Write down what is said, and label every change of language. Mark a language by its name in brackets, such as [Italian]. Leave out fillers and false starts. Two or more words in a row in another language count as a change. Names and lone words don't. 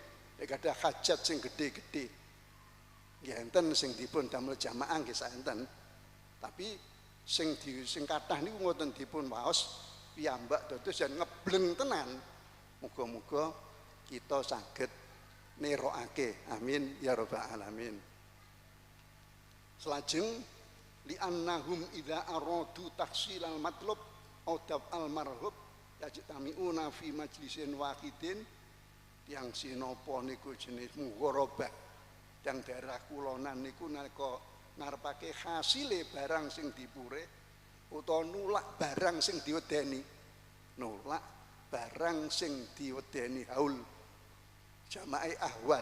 [Javanese] Nek ada hajat sing gede-gede. Nggih enten sing dipun damel jamaah nggih saenten. Tapi sing kathah niku ngoten dipun waos piyambak dados jan ngebleng tenan. Muga-muga kita saged nerokake. [Arabic] آمين يا رب العالمين. [Javanese] Selajeng [Arabic] لأنهم إذا أرادوا تحصيل المطلوب أو المرهوب يجتمعون في مجلس واحد. [Javanese] Yang sinapa niku jenis mugharabah yang daerah kulonan niku nalika ngarepake hasile barang sing dipure utawa nulak barang sing diwedeni haul jamaah ahwal.